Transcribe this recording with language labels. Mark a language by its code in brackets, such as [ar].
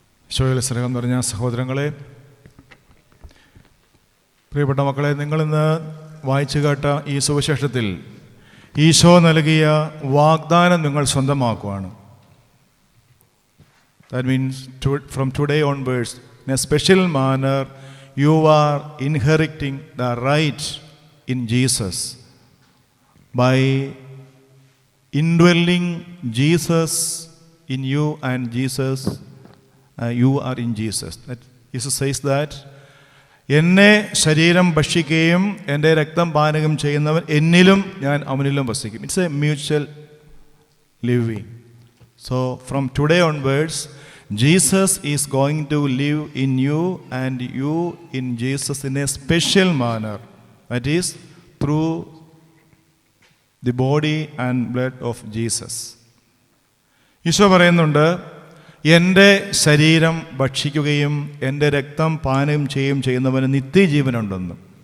[ml] ഈശോയിൽ സ്നേഹം നിറഞ്ഞ സഹോദരങ്ങളെ, പ്രിയപ്പെട്ട മക്കളെ, നിങ്ങളിന്ന് വായിച്ചു കേട്ട ഈ സുവിശേഷത്തിൽ ഈശോ നൽകിയ വാഗ്ദാനം നിങ്ങൾ സ്വന്തമാക്കുവാണ്. [en] That means from today onwards, in a special manner, you are inheriting the right in Jesus by indwelling Jesus in you and Jesus, you are in Jesus. That Jesus says that, [ml] എന്നെ ശരീരം ഭക്ഷിക്കുകയും എൻ്റെ രക്തം പാനകം ചെയ്യുന്നവൻ എന്നിലും ഞാൻ അവനിലും വസിക്കും. [en] It's a mutual living. So from today onwards, Jesus is going to live in you and you in Jesus in a special manner. That is through the body and blood of Jesus. [ml] Isho പറയുന്നുണ്ട്, എൻ്റെ ശരീരം ഭക്ഷിക്കുകയും എൻ്റെ രക്തം പാനം ചെയ്യുന്നവന് നിത്യജീവനുണ്ടെന്ന്.